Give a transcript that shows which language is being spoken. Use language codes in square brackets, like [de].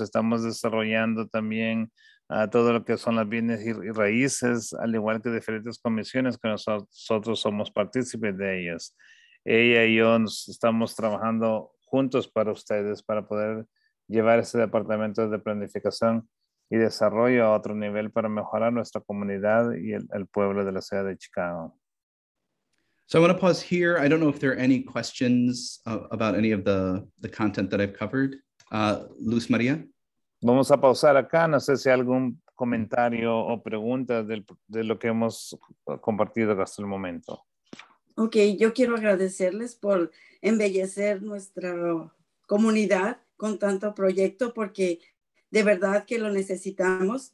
[es] Estamos desarrollando también todo lo que son las bienes y raíces, al igual que diferentes comisiones que nosotros somos partícipes de ellas. Ella y yo estamos trabajando juntos para ustedes, para poder llevar ese departamento de planificación y desarrollo a otro nivel para mejorar nuestra comunidad y el pueblo de la ciudad de Chicago. [en] So I want to pause here. I don't know if there are any questions about any of the content that I've covered. Luz Maria? [es] Vamos a pausar acá. No sé si hay algún comentario o preguntas de lo que hemos compartido hasta el momento. Ok, yo quiero agradecerles por embellecer nuestra comunidad con tanto proyecto, porque de verdad que lo necesitamos.